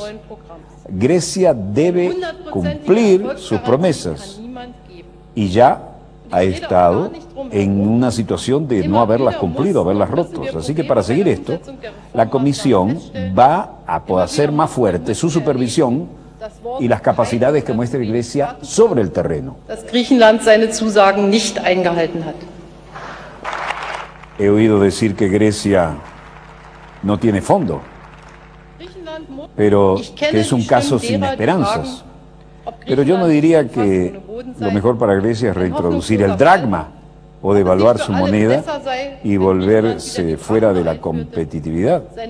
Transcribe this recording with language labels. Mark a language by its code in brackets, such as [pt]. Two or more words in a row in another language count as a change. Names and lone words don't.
[es] Grecia debe cumplir sus promesas y ya ha estado en una situación de no haberlas cumplido, haberlas roto. Así que para seguir esto, la Comisión va a poder hacer más fuerte su supervisión y las capacidades que muestra Grecia sobre el terreno. [de] Dass Griechenland seine Zusagen nicht eingehalten hat. [es] He oído decir que Grecia no tiene fondo, pero que es un caso sin esperanzas. Pero yo no diría que lo mejor para Grecia es reintroducir el dracma o devaluar su moneda y volverse fuera de la competitividad.